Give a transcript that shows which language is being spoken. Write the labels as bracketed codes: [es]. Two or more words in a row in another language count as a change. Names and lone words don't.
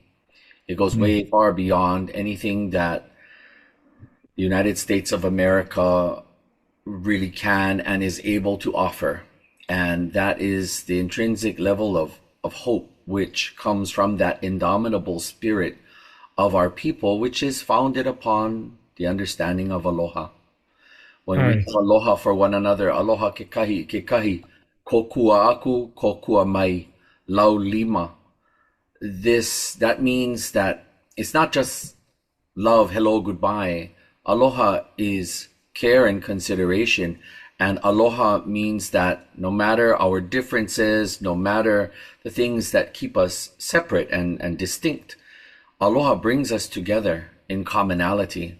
[en] It goes way far beyond anything that the United States of America really can and is able to offer. And that is the intrinsic level of hope, which comes from that indomitable spirit of our people, which is founded upon the understanding of aloha. When we have aloha for one another, [haw] aloha ke kahi, kokua aku, kokua mai, lau lima. [en] That means that it's not just love, hello, goodbye. Aloha is care and consideration. And aloha means that no matter our differences, no matter the things that keep us separate and distinct, aloha brings us together in commonality.